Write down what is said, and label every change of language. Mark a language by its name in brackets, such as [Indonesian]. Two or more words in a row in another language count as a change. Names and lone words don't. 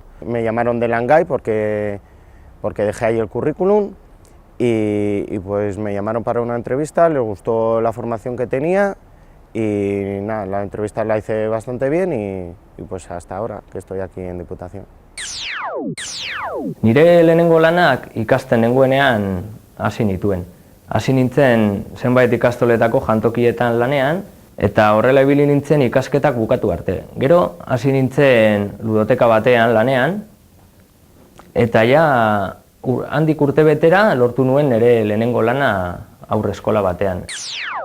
[Spanish] Me llamaron de Langai porque dejé ahí el currículum y pues me llamaron para una entrevista, les gustó la formación que tenía y nada, la entrevista la hice bastante bien y pues hasta ahora que estoy aquí en Diputación. [Basque] Nire lehenengo lanak ikasten nengoenean hasi nituen. Hasi nintzen zenbait ikastoletako jantokietan lanean, eta horrela ibili nintzen ikasketak bukatu arte. Gero hasi nintzen ludoteka batean lanean, eta ja handik urtebetera lortu nuen nire lehenengo lana haurreskola batean.